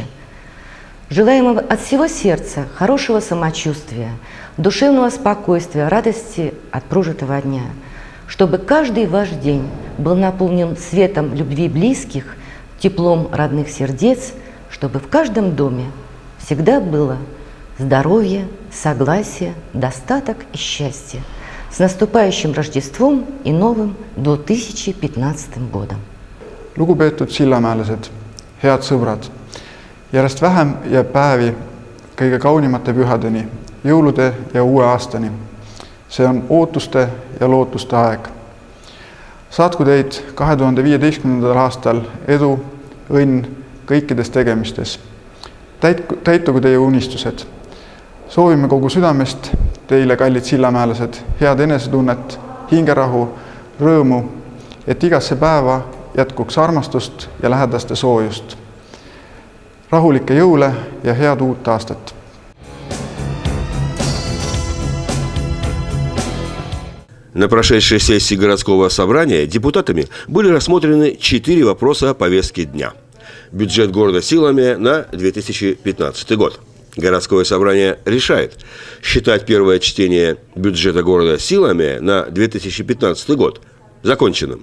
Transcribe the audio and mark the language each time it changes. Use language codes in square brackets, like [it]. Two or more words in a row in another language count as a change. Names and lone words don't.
[ru] Желаем вам от всего сердца хорошего самочувствия, душевного спокойствия, радости от прожитого дня, чтобы каждый ваш день был наполнен светом любви близких, теплом родных сердец, чтобы в каждом доме всегда было здоровье, согласие, достаток и счастье. С наступающим Рождеством и новым 2015 годом! [et] Lugupeetud sillamäelased, head sõbrad! Järjest vähem jääb päevi kõige kaunimate pühadeni, jõulude ja uue aastani. See on ootuste ja lootuste aeg. Saatku teid 2015. aastal edu, õnn kõikides tegemistes. Täitugu teie unistused. Soovime kogu südamest teile, kallid sillamäelased, head enesetunnet, hingerahu, rõõmu, et igasse päeva jätkuks armastust ja lähedaste soojust. Rahulikke jõule ja head uut aastat! [ru] На прошедшей сессии городского собрания депутатами были рассмотрены 4 вопроса повестки дня. Бюджет города Силомея на 2015 год. Городское собрание решает считать первое чтение бюджета города Силомея на 2015 год законченным.